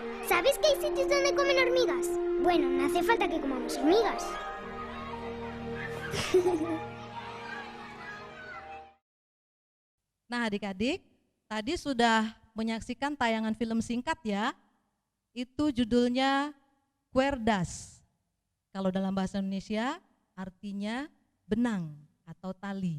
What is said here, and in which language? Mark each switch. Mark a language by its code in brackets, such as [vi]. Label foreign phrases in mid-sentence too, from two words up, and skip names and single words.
[es] ¿Sabes que hay sitios donde comen hormigas? Bueno, no hace falta que comamos hormigas. [id] Nah adik-adik, tadi sudah menyaksikan tayangan film singkat ya. Itu judulnya Cuerdas. Kalau dalam bahasa Indonesia artinya benang atau tali.